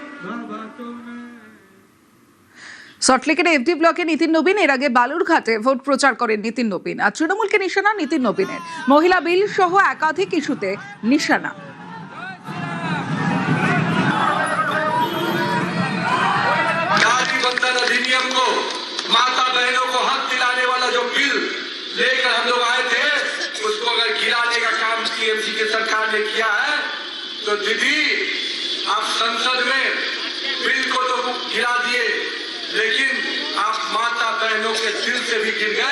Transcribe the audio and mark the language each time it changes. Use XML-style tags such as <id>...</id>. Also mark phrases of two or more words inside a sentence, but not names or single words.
<bn>সল্টলেকের এফডি ব্লকে নিতিন নবীন, এর আগে বালুরঘাটে ভোট প্রচার করেন নিতিন নবীন। আর তৃণমূলকে নিশানা নিতিন নবীনের, মহিলা বিল সহ একাধিক ইস্যুতে নিশানা।</bn> <hi>अधिनियम को माता बहनों को हक दिलाने वाला जो बिल लेकर हम लोग आए थे, उसको अगर गिराने का काम टीएमसी की सरकार ने किया है तो दीदी आप संसद में बिल को तो गिरा दिए, लेकिन आप माता बहनों के दिल से भी गिर गए।</hi>